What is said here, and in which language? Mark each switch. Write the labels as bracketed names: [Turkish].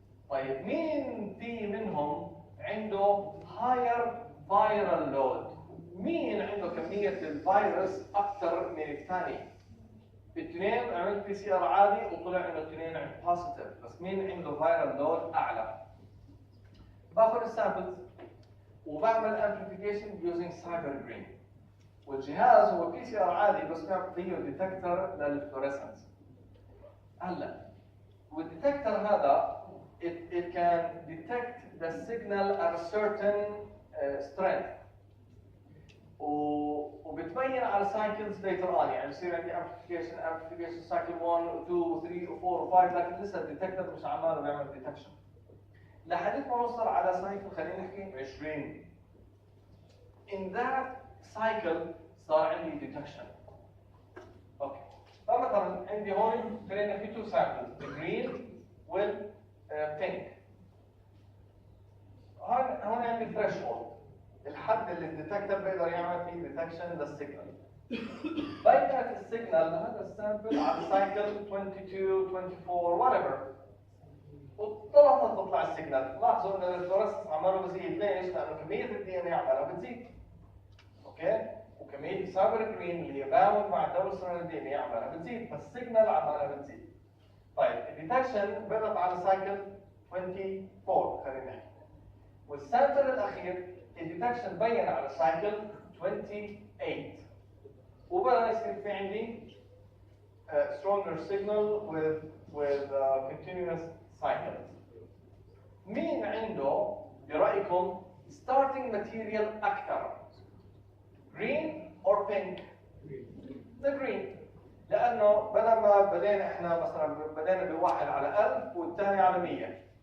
[Arabic] طيب مين في منهم عنده [English] higher viral load؟ [Arabic] مين عنده كمية الفيروس أكثر من الثاني؟ اثنين عملت بي سي ار عادي وطلع إنه اثنين بوزيتيف، بس مين عنده [English] viral load [Arabic] أعلى؟ باخذ السامبلز وبعمل amplification [English] using cyber green. [Arabic] والجهاز هو بي سي ار عادي بس فيه ديتكتور للفلوريسنس. هلا والديتكتور هذا [English] it can detect the signal at a certain strength. [Arabic] وبتبين على cycles later on، يعني بصير عندي amplification cycle 1 و 2 و 3 و 4 و 5 لكن لسه الديتكتور مش عماله بيعمل detection. لحد ما نوصل على سايكل خلينا نحكي 20. [English] In that cycle صار عندي detection. [Arabic] اوكي. فمثلا عندي هون خلينا نحكي [English] two samples, the green [Arabic] وال pink. هون عندي threshold. الحد اللي الديتكتور بيقدر يعمل فيه detection للسيجنال. بينت السيجنال لهذا السامبل على سايكل 22 24 whatever. وطلعت تطلع السيجنال. لاحظوا ان الفلوريسنس عماله بزيد، ليش؟ لانه كميه الدي ان اي عمالها بتزيد. اوكي؟ وكميه السايبر جرين اللي يباوند مع الدوره السريه الدي ان اي عمالها بتزيد، فالسيجنال عمالها بتزيد. طيب الديتكشن بدأت على سايكل 24 خلينا نحكي. والسامبل الاخير الديتكشن بين على سايكل 28. وبدأ يصير في عندي [English] stronger signal with continuous cycles. [Arabic] مين عنده برأيكم starting material أكثر؟ [English] Green or pink؟ The green. [Arabic] لأنه بدل ما بدينا إحنا مثلا بدينا بواحد على 1000 والثاني على 100.